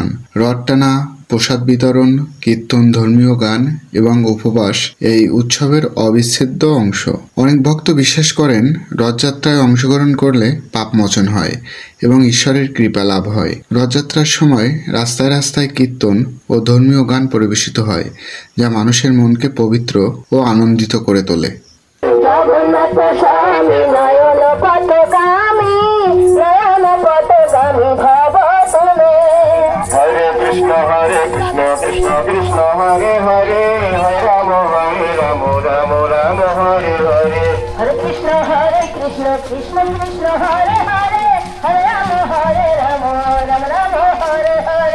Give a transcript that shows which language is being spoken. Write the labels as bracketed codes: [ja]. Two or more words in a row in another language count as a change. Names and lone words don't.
[bn] রথ টানা, প্রসাদ বিতরণ, কীর্তন, ধর্মীয় গান এবং উপবাস এই উৎসবের অবিচ্ছেদ্য অংশ। অনেক ভক্ত বিশ্বাস করেন রথযাত্রায় অংশগ্রহণ করলে পাপ মোচন হয় এবং ঈশ্বরের কৃপা লাভ হয়। রথযাত্রার সময় রাস্তায় রাস্তায় কীর্তন ও ধর্মীয় গান পরিবেশিত হয়, যা মানুষের মনকে পবিত্র ও আনন্দিত করে তোলে। Krishna Hare Hare, Hare Rama Rama Rama Hare Hare, Hare Krishna Krishna Krishna Hare Hare, Hare Rama Rama Rama Hare Hare.